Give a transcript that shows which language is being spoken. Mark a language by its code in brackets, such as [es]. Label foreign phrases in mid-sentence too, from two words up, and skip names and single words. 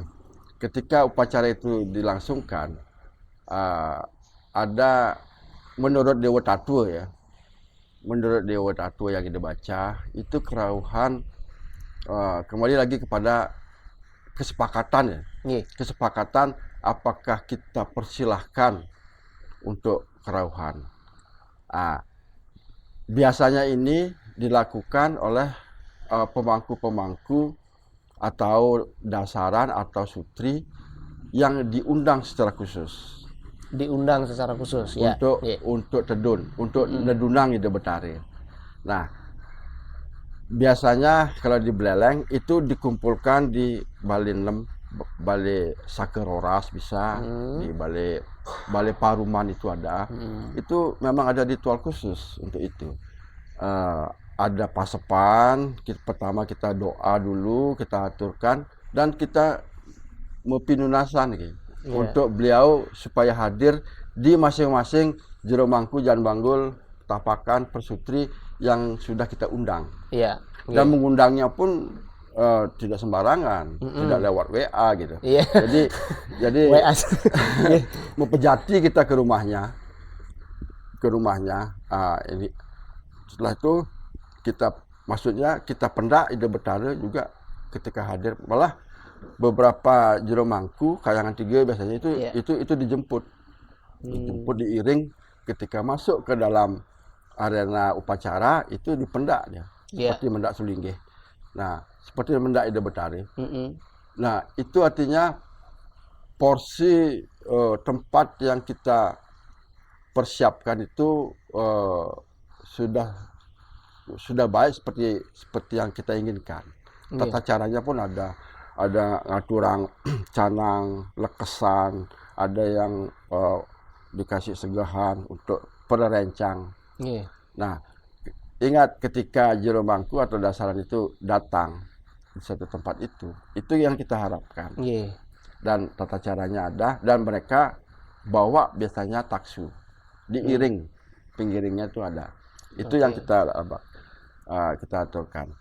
[id] Ketika upacara itu dilangsungkan, ada menurut Dewa Tatua ya, menurut Dewa Tatua yang kita baca itu kerauhan kembali lagi kepada kesepakatan ya, kesepakatan apakah kita persilahkan untuk kerauhan. Biasanya ini dilakukan oleh pemangku-pemangku atau dasaran atau sutri yang diundang secara khusus. Diundang secara khusus untuk tedun, untuk [ban] nedunang ide betare. [id] Nah, biasanya kalau di Beleleng itu dikumpulkan di Balai Sakeroras bisa, di Balai Paruman itu ada. Itu memang ada ritual khusus untuk itu. Ada pasepan, pertama kita doa dulu, kita aturkan dan kita mepinunasan gitu. Untuk beliau supaya hadir di masing-masing jero mangku Jan Banggul tapakan persutri yang sudah kita undang. Dan mengundangnya pun tidak sembarangan, tidak lewat WA gitu. Jadi WA. mempejati kita ke rumahnya. Ini setelah itu kita [ban] pendak ide betara [id] juga ketika hadir, malah beberapa jero mangku kayangan 3 biasanya itu dijemput diiring ketika masuk ke dalam arena upacara, itu dipendak dia seperti mendak sulinggih. Nah, seperti [ban] mendak ide betari. [id] Nah, itu artinya porsi tempat yang kita persiapkan itu sudah baik seperti yang kita inginkan. Tata caranya pun ada ngaturang canang, lekesan, ada yang dikasih segahan untuk perencang. Nah, ingat ketika jero mangku atau dasaran itu datang di satu tempat itu yang kita harapkan. Iya. Dan tata caranya ada, dan mereka bawa biasanya taksu, diiring, pengiringnya itu ada. Itu yang kita aturkan.